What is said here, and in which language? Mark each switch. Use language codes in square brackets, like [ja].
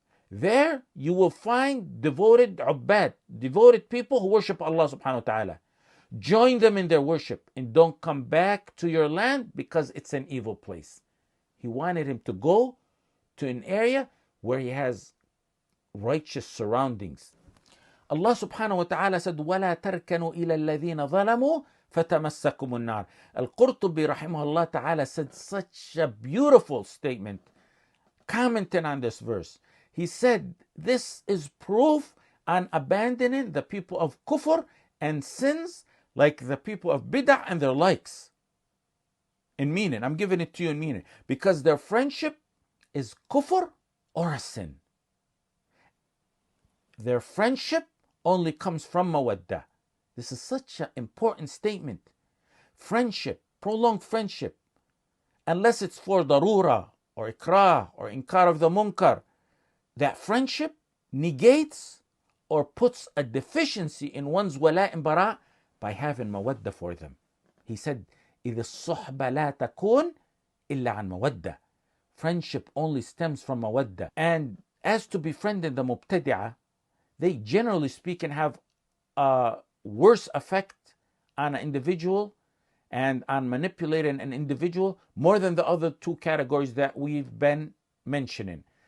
[en] There you will find devoted ubbad, devoted people who worship Allah subhanahu wa ta'ala. Join them in their worship and don't come back to your land because it's an evil place. He wanted him to go to an area where he has righteous surroundings. Allah subhanahu wa ta'ala said, [ar] وَلَا تَرْكَنُوا إِلَى الَّذِينَ ظَلَمُوا فَتَمَسَّكُمُ النَّارِ. [en] Al-Qurtubi rahimahullah ta'ala said such a beautiful statement commenting on this verse. He said, this is proof on abandoning the people of kufr and sins like the people of bid'ah and their likes. In meaning, I'm giving it to you in meaning, because their friendship is kufr or a sin. Their friendship only comes from mawaddah. This is such an important statement. Friendship, prolonged friendship, unless it's for darura or ikrah or inkar of the munkar, that friendship negates or puts a deficiency in one's wala and bara by having mawaddah for them. He said, [ar] إِذِ الصُّحْبَ لَا تَكُونْ إِلَّا عَنْ مَوَدَّةٍ. [en] Friendship only stems from mawaddah. And as to befriending the mubtadi'ah, they generally speaking have a worse effect on an individual and on manipulating an individual more than the other two categories that we've been mentioning.